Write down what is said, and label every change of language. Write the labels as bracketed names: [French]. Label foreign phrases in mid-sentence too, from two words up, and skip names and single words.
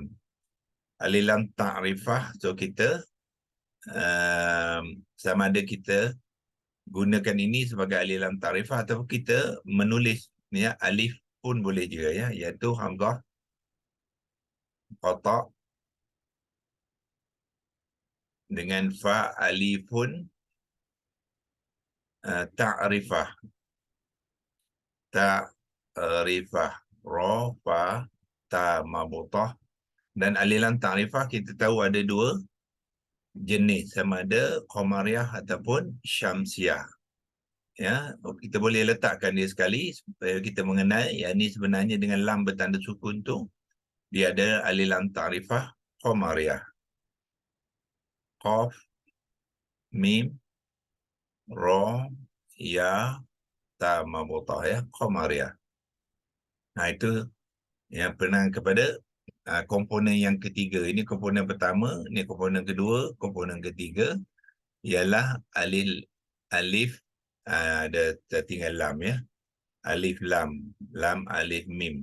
[Malay] Alif lam ta'rifah, so kita sama ada kita gunakan ini sebagai alif lam ta'rifah ataupun kita menulis, ya, alif pun boleh juga, ya, iaitu hamzah qata dengan fa alifun ta'rifah. Ta'rifah, ra, fa, ta, mabutah. Dan alif lam ta'rifah kita tahu ada dua jenis, sama ada qamariyah ataupun syamsiah. Ya, kita boleh letakkan dia sekali supaya kita mengenal yang ni sebenarnya dengan lam bertanda sukun tu dia ada alif lam ta'rifah qamariyah. Qaf, mim, ra, ya, ta, mabutah, ya, qamariyah. Itu yang penang kepada komponen yang ketiga. Ini komponen pertama, ini komponen kedua. Komponen ketiga ialah alif, ada tinggal lam, ya. Alif lam, lam alif mim.